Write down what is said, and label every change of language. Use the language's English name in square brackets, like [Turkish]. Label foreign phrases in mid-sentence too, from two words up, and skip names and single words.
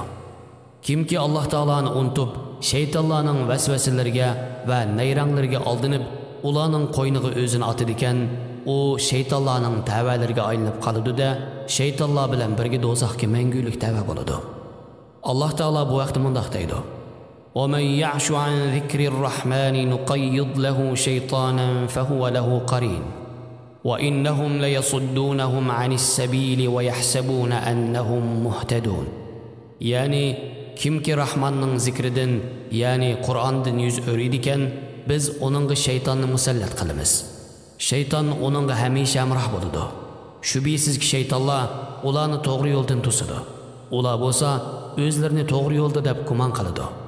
[Uzbek] Kimki Alloh taoloni unutib, shaytonlarning vasvasalariga va nayranglariga aldanib, ularning qo'yniga o'zini otadi ekan, u shaytonlarning ta'valariga aylanib qoladi-da, shaytonlar bilan birga do'zaxga mangulik ta'va bo'ladi. Alloh taolo bu vaqtda mundaq deydi: [Arabic] وَمَنْ يَعْشُ عَنْ ذِكْرِ الرَّحْمَنِ نُقَيِّضْ لَهُ شَيْطَانًا فَهُوَ لَهُ قَرِينٌ وَإِنَّهُمْ لَيَصُدُّونَهُمْ عَنِ السَّبِيلِ وَيَحْسَبُونَ أَنَّهُمْ مُهْتَدُونَ. [Uzbek] Yani kimki Rahmanning zikridan, yani Qur'ondan yuz o'riydikan, biz onunga shaytonni musallat qilamiz. Shayton onunga hamisha hamroh bo'ladi. Shubhisizki shaytonlar ularni to'g'ri yo'ldan to'sadi. Ular bo'lsa o'zlarini to'g'ri yo'lda deb gumon qiladi.